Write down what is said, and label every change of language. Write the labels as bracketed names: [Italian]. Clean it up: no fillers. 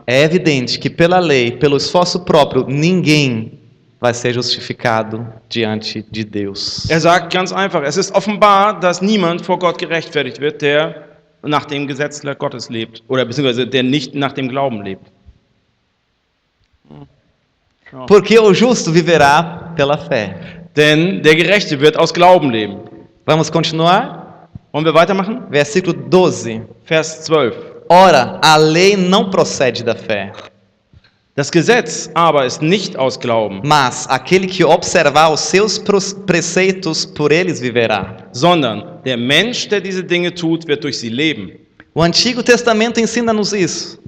[Portuguese] É evidente que pela lei, pelo esforço próprio, ninguém vai ser justificado diante de Deus. [German] Er sagt ganz einfach, es ist offenbar, dass niemand vor Gott gerechtfertigt wird, der nach dem Gesetz Gottes lebt oder beziehungsweise der nicht nach dem Glauben lebt. [Portuguese] Porque o justo viverá pela fé. [German] Denn der Gerechte wird aus Glauben leben. [Portuguese] Vamos continuar? [German] Wollen wir weitermachen? [Portuguese] Versículo 12. [German] Vers 12. [Portuguese] Ora, a lei não procede da fé, [German] Das Gesetz aber ist nicht aus Glauben, [Portuguese] mas aquele que observar os seus preceitos, por eles viverá. [German] sondern der Mensch, der diese Dinge tut, wird durch sie leben. [Portuguese] O Antigo Testamento ensina-nos isso.